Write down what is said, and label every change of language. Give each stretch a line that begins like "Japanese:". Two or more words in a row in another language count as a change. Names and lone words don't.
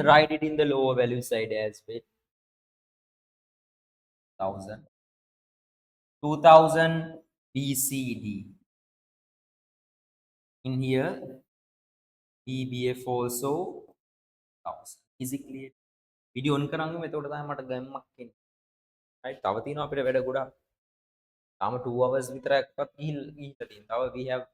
English: Write it in the lower value side as well. 1,000. 2,000 BCD. In here BBF also 1,000. Is it clear? Video on
Sinhala: කරන්නේ එතකොට තමයි මට ගැම්මක් එන්නේ. right තව තියෙනවා අපිට වැඩ ගොඩක්. තාම 2 hours විතරක්වත් ගිහිල්ලා තියෙනවා. තව
English: we have